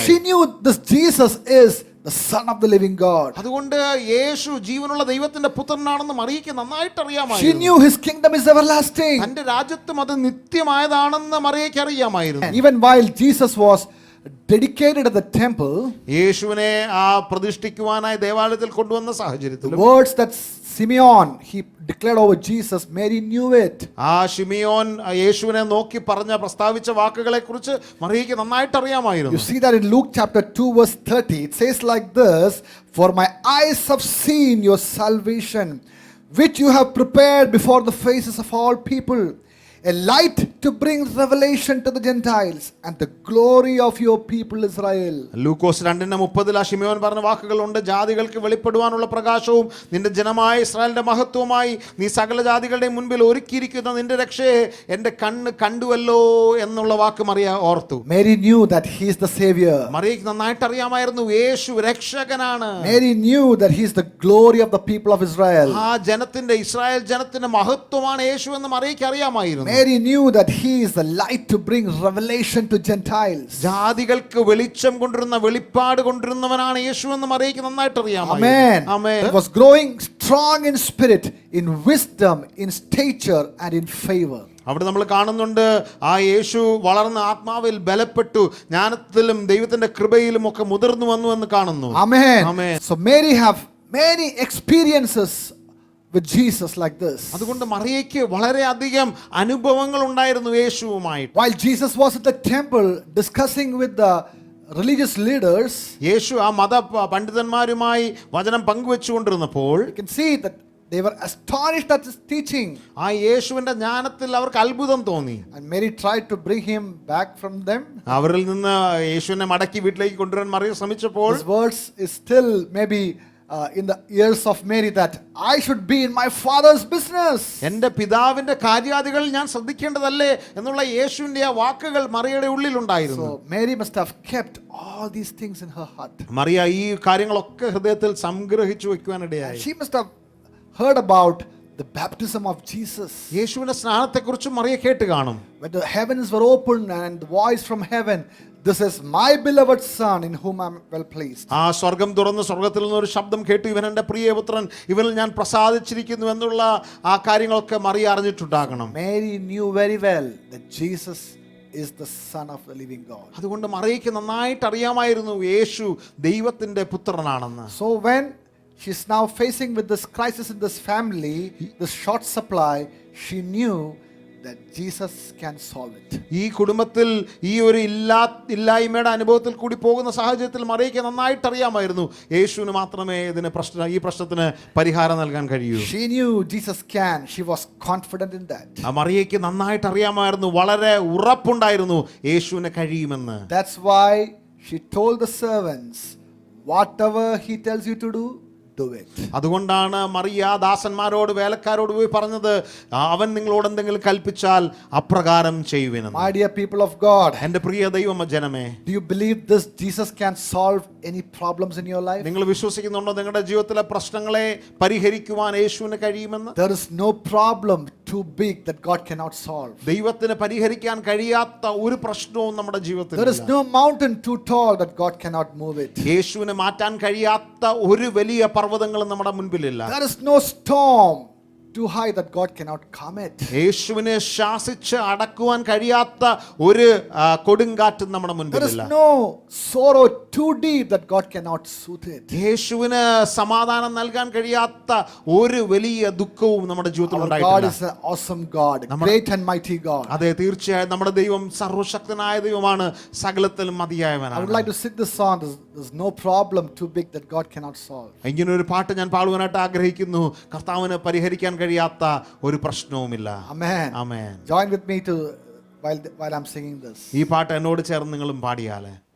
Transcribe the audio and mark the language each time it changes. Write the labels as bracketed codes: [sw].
[en] So she knew this Jesus is the Son of the living God. [ml] അതുകൊണ്ട് യേശു ജീവനുള്ള ദൈവത്തിന്റെ പുത്രനാണെന്ന് മറിയയ്ക്ക് നന്നായിട്ട് [en] She [ml] അറിയാമായിരുന്നു. [en] knew his kingdom is everlasting. [ml] തന്റെ രാജ്യത്തും അത് നിത്യമായതാണെന്ന് മറിയയ്ക്ക് അറിയാമായിരുന്നു. [en] Even while Jesus was dedicated at the temple, [ml] യേശുവിനെ ആ പ്രതിഷ്ഠിക്കുവാനായി ദേവാലയത്തിൽ കൊണ്ടുവന്ന [en] the [ml] സാഹചര്യത്തിൽ [en] words that Simeon he declared over Jesus, Mary knew it. [ml] ആ ശിമിയോൻ യേശുവിനെ നോക്കി പറഞ്ഞ പ്രസ്താവിച്ച വാക്കുകളെ കുറിച്ച് മറിയയ്ക്ക് നന്നായിട്ട് [en] You [ml] അറിയാമായിരുന്നു. [en] see that in Luke chapter 2 verse 30, it says like this, "For my eyes have seen your salvation, which you have prepared before the faces of all people, a light to bring revelation to the Gentiles and the glory of your people Israel." [ml] ലൂക്കോസ് 2:30 ആ ശിമിയോൻ പറഞ്ഞ വാക്കുകളുണ്ട്, ജാതികൾക്ക് വെളിപ്പെടുവാനുള്ള പ്രകാശവും നിന്റെ ജനമായ ഇസ്രായേലിന്റെ മഹത്വവുമായി നീ സകല ജാതികളുടെ മുൻപിൽ ഒരുക്കിയിരിക്കുന്ന നിന്റെ രക്ഷയെ എന്റെ കണ്ണ് കണ്ടുവല്ലോ എന്നുള്ള വാക്ക് മറിയ ഓർത്തു. [en] Mary knew that he is the savior. [ml] മറിയയ്ക്ക് നന്നായിട്ട് അറിയാമായിരുന്നു യേശു രക്ഷകനാണ്. [en] Mary knew that he is the glory of the people of Israel. [ml] ആ ജനത്തിന്റെ, ഇസ്രായേൽ ജനത്തിന്റെ മഹത്വമാണ് യേശു എന്ന് മറിയയ്ക്ക് അറിയാമായിരുന്നു. [en] Mary knew that he is the light to bring revelation to Gentiles. [ml] ജാതികൾക്ക് വെളിച്ചം കൊണ്ടിരുന്ന, വെളിപ്പാട് കൊണ്ടിരുന്നവനാണ് യേശു എന്ന് മറിയയ്ക്ക് നന്നായിട്ട് അറിയാമായിരുന്നു. [en] Amen. [ml] Amen. [en] That was growing strong in spirit, in wisdom, in stature and in favor. [ml] അവിടെ നമ്മൾ കാണുന്നുണ്ട്, ആ യേശു വളർന്ന ആത്മാവിൽ ബലപ്പെട്ടു, ജ്ഞാനത്തിലും ദൈവത്തിന്റെ കൃപയിലും ഒക്കെ മുതിർന്നു വന്നു എന്ന് കാണുന്നു. [en] Amen. Amen. So Mary have many experiences with Jesus like this. [ml] അതുകൊണ്ട് മറിയയ്ക്ക് വളരെയധികം അനുഭവങ്ങൾ ഉണ്ടായിരുന്നു യേശുവുമായിട്ട്. [en] While Jesus was at the temple discussing with the religious leaders, [ml] യേശു ആ മത പണ്ഡിതന്മാരുമായി വചനം പങ്കുവെച്ചുകൊണ്ടിരുന്നപ്പോൾ [en] you can see that they were astonished at his teaching. [ml] ആ യേശുവിന്റെ ജ്ഞാനത്തിൽ അവർക്ക് അത്ഭുതം തോന്നി. [en] And Mary tried to bring him back from them. [ml] അവരിൽ നിന്ന് യേശുവിനെ മടക്കി വീട്ടിലേക്ക് കൊണ്ടുവരാൻ മറിയ ശ്രമിച്ചപ്പോൾ [en] His words is still maybe in the ears of Mary that I should be in my father's business. [ml] എന്റെ പിതാവിന്റെ കാര്യാദികൾ ഞാൻ ശ്രദ്ധിക്കേണ്ടതല്ലേ എന്നുള്ള യേശുവിന്റെ ആ വാക്കുകൾ മറിയയുടെ ഉള്ളിലുണ്ടായിരുന്നു. [en] So Mary must have kept all these things in her heart. [ml] Mariya ഈ കാര്യങ്ങളൊക്കെ ഹൃദയത്തിൽ സംഗ്രഹിച്ചു വെക്കുവാനിടയായി. [en] She must have heard about the baptism of Jesus. [ml] യേശുവിന്റെ സ്നാനത്തെക്കുറിച്ച് മറിയ കേട്ട് കാണും. [en] When the heavens were opened and the voice from heaven, "This is my beloved son in whom I am well pleased." [ml] ആ സ്വർഗം തുറന്ന് സ്വർഗത്തിൽ നിന്ന് ഒരു ശബ്ദം കേട്ടു, ഇവൻ എൻ്റെ പ്രിയപുത്രൻ, ഇവനിൽ ഞാൻ പ്രസാദിച്ചിരിക്കുന്നു എന്നുള്ള ആ കാര്യങ്ങളൊക്കെ Mariya അറിഞ്ഞിട്ടുണ്ടാകണം. [en] Mary knew very well that Jesus is the Son of the living God. [ml] അതുകൊണ്ട് മറിയയ്ക്ക് നന്നായിട്ട് അറിയാമായിരുന്നു യേശു ദൈവത്തിന്റെ പുത്രനാണെന്ന്. [en] So when she's now facing with this crisis in this family, this short supply, she knew that Jesus can solve it. [ml] ഈ കുടുംബത്തിൽ ഈ ഒരു ഇല്ലായ്മയുടെ അനുഭവത്തിൽ കൂടി പോകുന്ന സാഹചര്യത്തിൽ മറിയയ്ക്ക് നന്നായിട്ട് അറിയാമായിരുന്നു യേശുവിന് മാത്രമേ ഈ പ്രശ്നത്തിന് പരിഹാരം നൽകാൻ കഴിയൂ. [en] She knew Jesus can. She was confident in that. [ml] ആ മറിയയ്ക്ക് നന്നായിട്ട് അറിയാമായിരുന്നു, വളരെ ഉറപ്പുണ്ടായിരുന്നു യേശുവിന് കഴിയുമെന്ന്. [en] That's why she told the servants, "Whatever he tells you to do, do it. [ml] അതുകൊണ്ടാണ് മറിയ ദാസന്മാരോട് വേലക്കാരോട് പോയി പറഞ്ഞത്, അവൻ നിങ്ങളോട് എന്തെങ്കിലും കൽപ്പിച്ചാൽ അപ്രകാരം ചെയ്യുവിനെന്ന്. [en] My dear people of God, [ml] എൻ്റെ പ്രിയ ദൈവ ജനമേ, [en] do you believe this Jesus can solve any problems in your life? [ml] നിങ്ങൾ വിശ്വസിക്കുന്നുണ്ടോ നിങ്ങളുടെ ജീവിതത്തിലെ പ്രശ്നങ്ങളെ പരിഹരിക്കുവാൻ യേശുവിന് കഴിയുമെന്ന്? [en] There is no problem too big that God cannot solve. [ml] ദൈവത്തിന് പരിഹരിക്കാൻ കഴിയാത്ത ഒരു പ്രശ്നവും നമ്മുടെ ജീവിതത്തിൽ [en] There is no mountain too tall that God cannot move it. [ml] യേശുവിന് മാറ്റാൻ കഴിയാത്ത ഒരു വലിയ പർവ്വതങ്ങളും നമ്മുടെ മുൻപിലില്ല. [en] There is no storm too high that God cannot calm it. [ml] യേശുവിനെ ശാസിച്ച് അടക്കുവാൻ കഴിയാത്ത ഒരു കൊടുങ്കാറ്റും നമ്മുടെ [en] There is [ml] മുൻപിലില്ല. [en] no sorrow too deep that God cannot soothe it. [ml] യേശുവിന് സമാധാനം നൽകാൻ കഴിയാത്ത ഒരു വലിയ ദുഃഖവും നമ്മുടെ ജീവിതത്തിൽ [en] Our God [ml] ഉണ്ടായിട്ടില്ല. [en] is an awesome God, a great and mighty God. [ml] അതെ, തീർച്ചയായും നമ്മുടെ ദൈവം സർവശക്തനായ ദൈവമാണ്, സകലത്തിലും [en] I would [ml] മതിയായവനാണ്. [en] like to sing this song. There's no problem too big that God cannot solve. [ml] ഇങ്ങനെ ഒരു പാട്ട് ഞാൻ പാടുവാനായിട്ട് ആഗ്രഹിക്കുന്നു. കർത്താവിന് പരിഹരിക്കാൻ കഴിയാത്ത ഒരു പ്രശ്നവുമില്ല. [en] Amen. [ml] Amen. [en] Join with me to while I'm singing this. [ml] ഈ പാട്ട് എന്നോട് ചേർന്ന് നിങ്ങളും പാടിയാലേ.